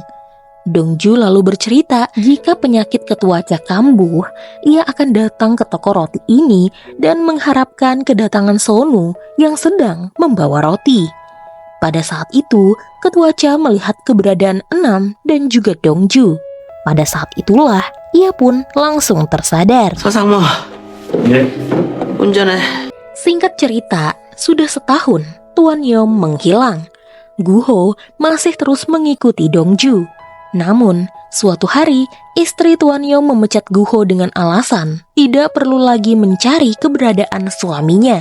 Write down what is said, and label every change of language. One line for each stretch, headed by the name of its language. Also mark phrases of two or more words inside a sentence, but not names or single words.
Indonesian: Dongju lalu bercerita jika penyakit ketua Cha kambuh, ia akan datang ke toko roti ini dan mengharapkan kedatangan Sonu yang sedang membawa roti. Pada saat itu, ketua Cha melihat keberadaan Enam dan juga Dongju. Pada saat itulah, ia pun langsung tersadar.
Korean: 서상모, 예. 운전해.
Indonesian: Singkat cerita, sudah setahun Tuan Yom menghilang. Guho masih terus mengikuti Dongju. Namun, suatu hari, istri Tuan Yom memecat Guho dengan alasan tidak perlu lagi mencari keberadaan suaminya.